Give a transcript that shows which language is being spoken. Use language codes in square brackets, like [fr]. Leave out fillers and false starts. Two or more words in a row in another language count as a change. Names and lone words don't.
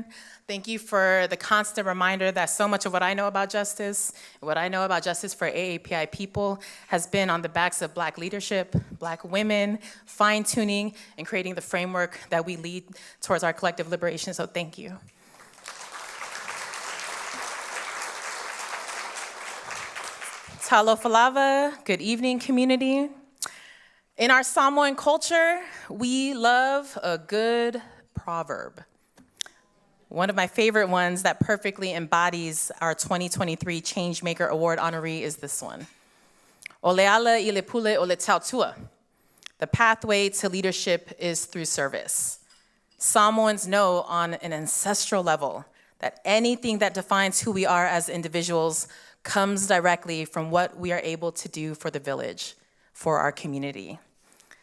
[en] Thank you for the constant reminder that so much of what I know about justice, what I know about justice for AAPI people, has been on the backs of Black leadership, Black women, fine-tuning, and creating the framework that we lead towards our collective liberation, so thank you. [sm] Talofa lava, [en] good evening, community. In our Samoan culture, we love a good proverb. One of my favorite ones that perfectly embodies our 2023 Changemaker Award honoree is this one. [sm] Oleala I le pule o le tautua. [en] The pathway to leadership is through service. Samoans know on an ancestral level that anything that defines who we are as individuals comes directly from what we are able to do for the village, for our community.